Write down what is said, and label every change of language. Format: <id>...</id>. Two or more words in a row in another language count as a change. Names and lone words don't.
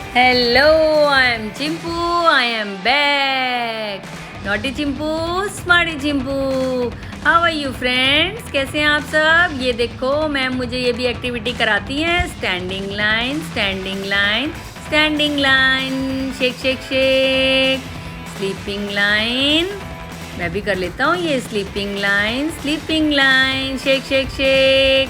<en>Hello, I am Chimpu. I am back. Naughty Chimpu, Smarty Chimpu. How are you friends?</en> <hi>कैसे हैं आप सब? ये देखो मैम मुझे ये भी एक्टिविटी कराती हैं.</hi> <en>standing line, standing line, standing line, shake shake shake शेक. sleeping line</en> <hi>मैं भी कर लेता हूँ.</hi> <en>ये sleeping line, sleeping line, shake shake shake.</en>